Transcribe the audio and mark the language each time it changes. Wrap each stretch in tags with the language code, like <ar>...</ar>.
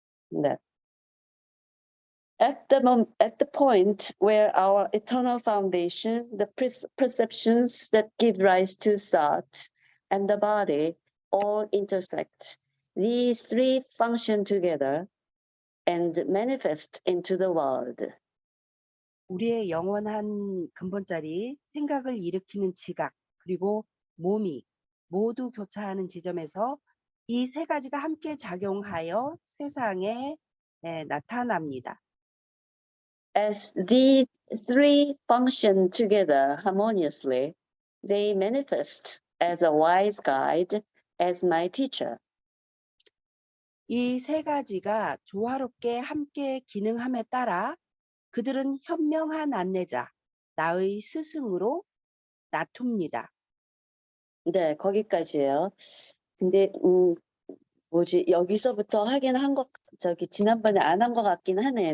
<ko>네.</ko> <en>At the point where our eternal foundation, the perceptions that give rise to thought, and the body all intersect, these three function together and manifest into the world.</en> <ko>우리의 영원한 근본자리, 생각을 일으키는 지각, 그리고 몸이 모두 교차하는 지점에서 이 세 가지가 함께 작용하여 세상에 나타납니다.</ko> <en>As these three function together harmoniously, they manifest as a wise guide, as my teacher.</en> <ko>이 세 가지가 조화롭게 함께 기능함에 따라 그들은 현명한 안내자, 나의 스승으로 나툽니다. 네, 거기까지예요. 근데 여기서부터 하긴 지난번에 안 한 것 같긴 하네.</ko>